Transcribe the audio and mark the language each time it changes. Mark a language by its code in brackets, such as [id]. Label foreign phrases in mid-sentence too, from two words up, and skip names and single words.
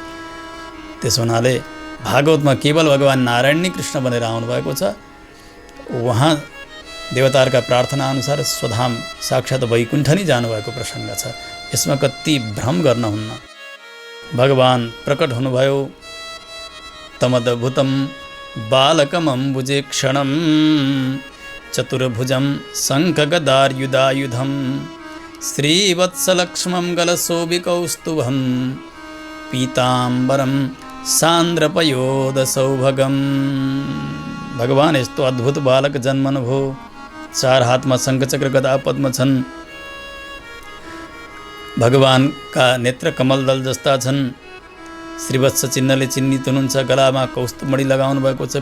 [ne] त्यसो हुनाले भागवतमा केवल भगवान नारायण नै कृष्ण बनेर आउनुभएको छ। उहाँ देवताहरूका प्रार्थना अनुसार स्वधाम साक्षात् वैकुण्ठ नै जानुभएको प्रसङ्ग छ। यसमा कति भ्रम गर्न हुन्न। भगवान प्रकट हुनुभयो [sa] तमद्भुतं बालकमम्बुजे क्षणं चतुर्भुजं शङ्खगदार्युधायुधं श्रीवत्सलक्ष्मं गलशोभिकौस्तुभं पीताम्बरं सान्द्रपयोदसौभगं। [ne] भगवान यस्तो अद्भुत बालक जन्मनुभयो। 4 हातमा शङ्खचक्र गदा पद्म छन्। भगवानका नेत्र कमलदल जस्ता छन्। श्रीवत्स चिन्हले चिन्हित हुनुहुन्छ। गलामा कौस्तुभमणि लगाउनु भएको छ।